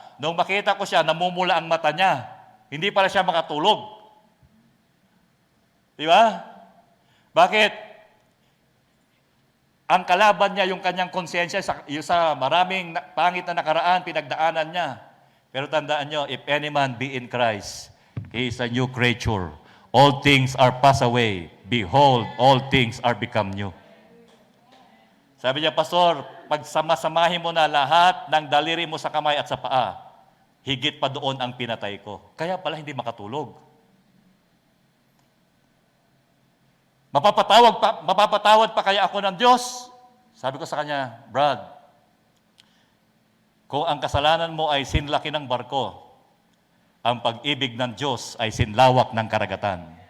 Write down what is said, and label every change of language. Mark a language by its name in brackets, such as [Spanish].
[Filipino] Nung makita ko siya, namumula ang mata niya. Hindi pala siya makatulog. Di ba? Bakit? Ang kalaban niya, yung kanyang konsensya, sa maraming pangit na nakaraan, pinagdaanan niya. Pero tandaan nyo, [English] if any man be in Christ, he is a new creature. All things are passed away. Behold, all things are become new. [Filipino] Sabi niya, Pastor, pag samasamahin mo na lahat ng daliri mo sa kamay at sa paa, higit pa doon ang pinatay ko. Kaya pala hindi makatulog. Mapapatawad pa kaya ako ng Diyos? Sabi ko sa kanya, Brad, kung ang kasalanan mo ay sinlaki ng barko, ang pag-ibig ng Diyos ay sinlawak ng karagatan.